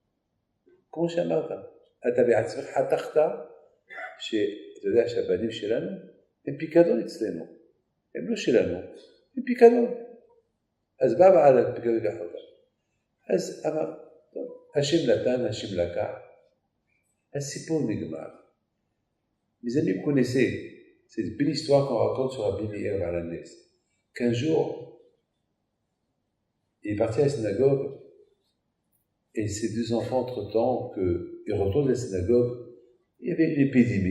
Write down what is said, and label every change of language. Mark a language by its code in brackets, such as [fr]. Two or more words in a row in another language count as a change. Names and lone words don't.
[he] כמו שאמרת, אתה בעצמך חתכת אתה יודע שהבנים שלנו הם פיקדון אצלנו, הם לא שלנו, הם פיקדון. אז בא בעל הפיקדון לקח אותם. אז אמר, טוב, השם נתן, השם לקח, הסיפור נגמר. [fr] mes amis me connaissaient, c'est une belle histoire qu'on raconte sur Rabbi Meir Baal HaNes. Qu'un jour, il est parti à la synagogue, et ses deux enfants, entre-temps, qu'ils retournent à la synagogue, il y avait une épidémie.